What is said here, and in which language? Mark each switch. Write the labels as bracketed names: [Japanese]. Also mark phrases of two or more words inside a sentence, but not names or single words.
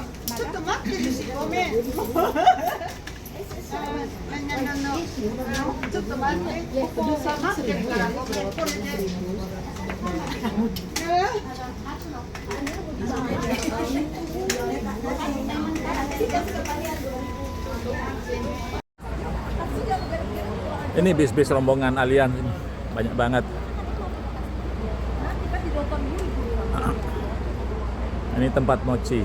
[Japanese] ちょっと待ってるし、ごめん。ちょっと待って、ここ待ってるからごめん、これで。 [Indonesian] Ini bis-bis rombongan Allianz ini banyak banget. Ini tempat mochi.